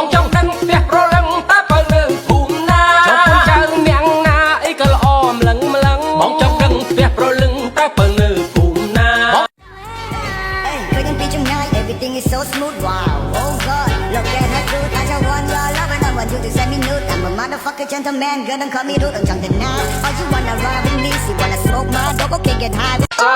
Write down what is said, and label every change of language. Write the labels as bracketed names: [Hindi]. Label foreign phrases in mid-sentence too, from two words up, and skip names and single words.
[Khmer] ចង់ដឹងផ្ទះប្រលឹងតើបើនៅភូមិណាចុះបងចៅអ្នកណាអីក៏ល្អម្លឹងម្លឹងបងចង់ដឹងផ្ទះប្រលឹងតើបើនៅភូមិណា [English] Hey, couldn't be tonight. Everything is so smooth. Wow. Oh God, look at her dude. I just want your love and I want you to send me nude. I'm a motherfucker gentleman. Girl, don't call me rude. I'm jumping now. Oh, you wanna ride with me? You wanna smoke my dope? Okay, get high.